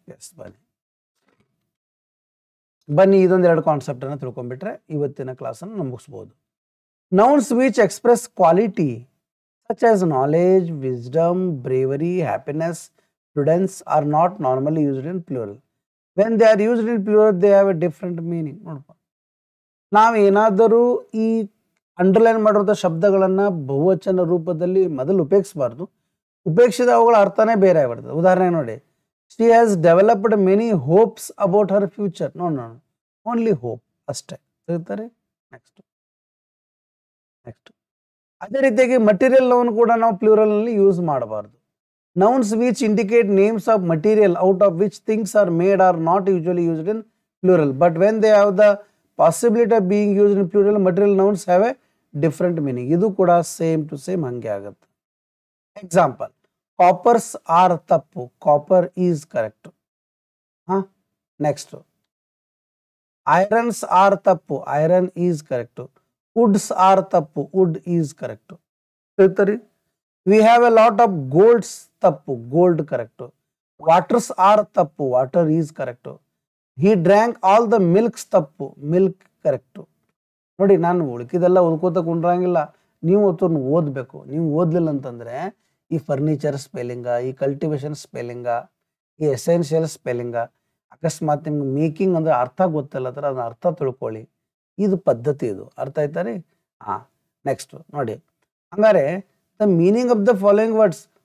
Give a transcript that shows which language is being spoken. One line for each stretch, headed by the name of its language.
Kannada: S, ಬನ್ನಿ ಇದೊಂದೆರಡು ಕಾನ್ಸೆಪ್ಟನ್ನು ತಿಳ್ಕೊಂಡ್ಬಿಟ್ರೆ ಇವತ್ತಿನ ಕ್ಲಾಸನ್ನು ಮುಗಿಸ್ಬೋದು.
English: Nouns which express quality such as knowledge, wisdom, bravery, happiness, prudence are not normally used in plural. When they are used in plural, they have a different meaning.
Kannada: ನೋಡಪ್ಪ, ನಾವು ಏನಾದರೂ ಈ underline ಮಾಡಿರೋ ಶಬ್ದಗಳನ್ನು ಬಹುವಚನ ರೂಪದಲ್ಲಿ ಮೊದಲು ಉಪಯೋಗಿಸಬಾರ್ದು. ಉಪಯೋಗಿಸಿದ ಅವುಗಳ ಅರ್ಥನೇ ಬೇರೆ ಆಗಿಬಿಡ್ತದೆ. ಉದಾಹರಣೆ ನೋಡಿ,
English: She has developed many hopes about her future.
Kannada: ನೋಡೋಣ,
English: only hope
Kannada: ಅಷ್ಟೇ ಹೇಳ್ತಾರೆ. ನೆಕ್ಸ್ಟ್ ಅದೇ ರೀತಿಯಾಗಿ ಮಟೀರಿಯಲ್ ನೌನ್ ಕೂಡ ನಾವು ಪ್ಲೂರಲ್ನಲ್ಲಿ ಯೂಸ್ ಮಾಡಬಾರ್ದು.
English: Nouns which indicate names of material out of which things are made are not usually used in plural, but when they have the possibility of being used in plural, material nouns have a different meaning.
Kannada: ಇದು ಕೂಡ same to same ಹಂಗೆ ಆಗುತ್ತೆ.
English: example, coppers are
Kannada: ತಪ್ಪು,
English: Copper is correct. Next, irons are
Kannada: ತಪ್ಪು,
English: Iron is correct. Woods are
Kannada: ತಪ್ಪು,
English: Wood is correct.
Kannada: ಹೇಳ್ತಾರೆ.
English: We have a lot of golds,
Kannada: tappu,
English: gold correct. Waters are tappu, water is correct. He drank all the milks,
Kannada: tappu,
English: milk correct.
Kannada: ನೋಡಿ, ನಾನು ಉಳ್ಕಿದೆಲ್ಲ ಓದ್ಕೋತ ಕುಂಡ್ರಂಗಿಲ್ಲ, ನೀವು ಅದನ್ನು ಓದಬೇಕು. ನೀವು ಓದಲಿಲ್ಲ ಅಂತಂದರೆ ಈ ಫರ್ನಿಚರ್ ಸ್ಪೆಲ್ಲಿಂಗ, ಈ ಕಲ್ಟಿವೇಶನ್ ಸ್ಪೆಲ್ಲಿಂಗ, ಈ ಎಸೆನ್ಷಿಯಲ್ ಸ್ಪೆಲ್ಲಿಂಗ, ಅಕಸ್ಮಾತ್ ನಿಮ್ಗೆ ಮೇಕಿಂಗ್ ಅಂದರೆ ಅರ್ಥ ಗೊತ್ತಿಲ್ಲ ಅಂದ್ರೆ ಅದನ್ನ ಅರ್ಥ ತಿಳ್ಕೊಳ್ಳಿ. ಇದು ಪದ್ಧತಿ, ಇದು ಅರ್ಥ ಆಯ್ತಾ ರೀ. ನೆಕ್ಸ್ಟ್ ನೋಡಿ, ಹಂಗಾರೆ
English: The meaning of the following words.